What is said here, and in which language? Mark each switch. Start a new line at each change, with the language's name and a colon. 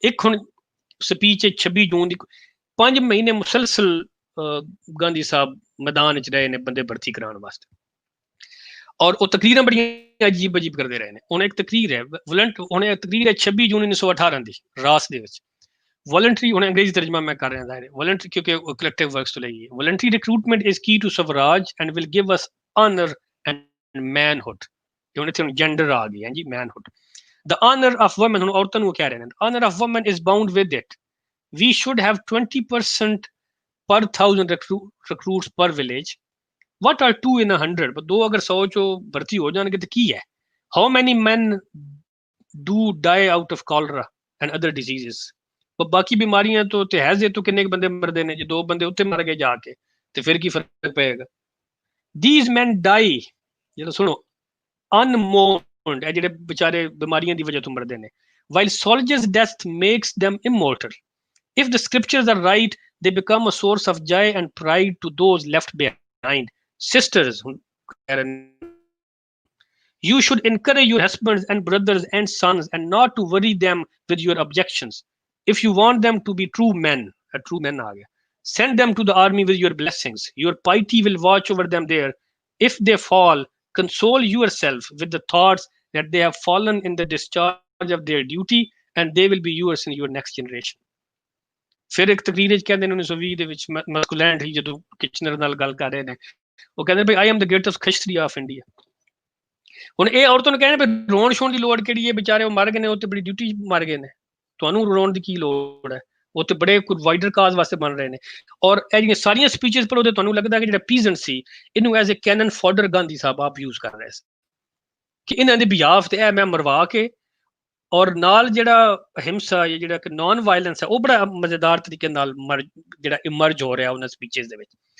Punjabi: ਇੱਕ ਹੁਣ ਸਪੀਚ 26 ਜੂਨ ਦੀ, 5 ਮਹੀਨੇ ਮੁਸਲਸਲ ਗਾਂਧੀ ਸਾਹਿਬ ਮੈਦਾਨ 'ਚ ਰਹੇ ਨੇ ਬੰਦੇ ਭਰਤੀ ਕਰਾਉਣ ਵਾਸਤੇ, ਔਰ ਉਹ ਤਕਰੀਰਾਂ ਬੜੀਆਂ ਅਜੀਬ ਅਜੀਬ ਕਰਦੇ ਰਹੇ ਨੇ। ਹੁਣ ਇੱਕ ਤਕਰੀਰ ਹੈ ਹੁਣ ਇਹ ਤਕਰੀਰ ਹੈ 26 ਜੂਨ 1918 ਦੀ ਰਾਸ ਦੇ ਵਿੱਚ। ਵੋਲੰਟਰੀ, ਹੁਣ ਅੰਗਰੇਜ਼ੀ ਤਰਜਮਾ ਮੈਂ ਕਰ ਰਿਹਾ ਜ਼ਾਹਿਰ, ਵੋਲੰਟਰੀ ਕਿਉਂਕਿ ਕਲੈਕਟਿਵ ਵਰਕਸ ਤੋਂ ਲਈ ਹੈ।
English: Voluntary recruitment is key to Swaraj and will give us honour and manhood.
Punjabi: ਹੁਣ ਇੱਥੇ ਹੁਣ ਜੈਂਡਰ ਆ ਗਈ ਹੈ ਜੀ, ਮੈਨਹੁੱਡ।
English: The honor of women,
Punjabi: ਹੁਣ ਔਰਤਾਂ ਨੂੰ ਕਹਿ ਰਹੇ ਨੇ,
English: honor of women is bound with it. We should have 20% per 1000 recruits per village. What are 2 in 100?
Punjabi: but 2 ਅਗਰ 100 ਚੋਂ ਭਰਤੀ ਹੋ ਜਾਣਗੇ ਤਾਂ ਕੀ ਹੈ?
English: How many men do die out of cholera and other diseases?
Punjabi: ਪਰ ਬਾਕੀ ਬਿਮਾਰੀਆਂ ਤੋਂ ਤੇ ਹੈਜ਼ੇ ਤੋਂ ਕਿੰਨੇ ਬੰਦੇ ਮਰਦੇ ਨੇ? ਜੇ 2 ਬੰਦੇ ਉੱਤੇ ਮਰ ਗਏ ਜਾ ਕੇ ਤੇ ਫਿਰ ਕੀ ਫਰਕ ਪਏਗਾ?
English: These men die,
Punjabi: ਜਿਹੜਾ ਸੁਣੋ,
English: unmourned,
Punjabi: ਇਹ ਜਿਹੜੇ ਵਿਚਾਰੇ ਬਿਮਾਰੀਆਂ ਦੀ ਵਜ੍ਹਾ ਤੋਂ ਮਰਦੇ ਨੇ,
English: while soldiers' death makes them immortal. If the scriptures are right, they become a source of joy and pride to those left behind. Sisters, you should encourage your husbands and brothers and sons and not to worry them with your objections. If you want them to be true men, send them to the army with your blessings. Your piety will watch over them there. If they fall, console yourself with the thoughts that they have fallen in the discharge of their duty and they will be yours in your next generation.
Punjabi: ਫਿਰ ਇੱਕ ਤਕਰੀਰ ਵਿੱਚ ਕਹਿੰਦੇ ਨੇ 1920 ਦੇ ਵਿੱਚ ਮਸਕੂਲੈਂਡ ਹੀ ਜਦੋਂ Kitchener ਨਾਲ ਗੱਲ ਕਰ ਰਹੇ ਨੇ, ਉਹ ਕਹਿੰਦੇ ਭਾਈ
English: I am the greatest Kshatriya of India.
Punjabi: ਹੁਣ ਇਹ ਔਰਤਾਂ ਨੂੰ ਕਹਿੰਦੇ ਵੀ ਰੋਣ ਛੋਣ ਦੀ ਲੋੜ ਕਿਹੜੀ ਹੈ? ਵਿਚਾਰੇ ਉਹ ਮਰ ਗਏ ਨੇ, ਉਹ ਤੇ ਬੜੀ ਡਿਊਟੀ ਮਰ ਗਏ ਨੇ, ਤੁਹਾਨੂੰ ਰੋਣ ਦੀ ਕੀ ਲੋੜ ਹੈ? ਉਹ ਤੇ ਬੜੇ ਕੋਈ ਵਾਈਡਰ ਕਾਜ਼ ਵਾਸਤੇ ਬਣ ਰਹੇ ਨੇ। ਔਰ ਇਹ ਜਿਹੜੀਆਂ ਸਾਰੀਆਂ ਸਪੀਚਸ ਪੜ੍ਹੋ ਤੇ ਤੁਹਾਨੂੰ ਲੱਗਦਾ ਕਿ ਜਿਹੜਾ ਪੀਜ਼ੈਂਟ ਸੀ ਇਹਨੂੰ
English: as a cannon fodder
Punjabi: Gandhi ਸਾਹਿਬ ਆਪ ਯੂਜ਼ ਕਰ ਰਹੇ ਸੀ ਕਿ ਇਹਨਾਂ ਦੇ ਬਿਹਾਫ ਤੇ ਇਹ ਮੈਂ ਮਰਵਾ ਕੇ, ਔਰ ਨਾਲ ਜਿਹੜਾ ਹਿੰਸਾ ਜਾਂ ਜਿਹੜਾ ਕਿ ਨਾਨ ਵਾਇਲੈਂਸ ਹੈ ਉਹ ਬੜਾ ਮਜ਼ੇਦਾਰ ਤਰੀਕੇ ਨਾਲ ਜਿਹੜਾ ਇਮਰਜ ਹੋ ਰਿਹਾ ਉਹਨਾਂ ਸਪੀਚਸ ਦੇ ਵਿੱਚ।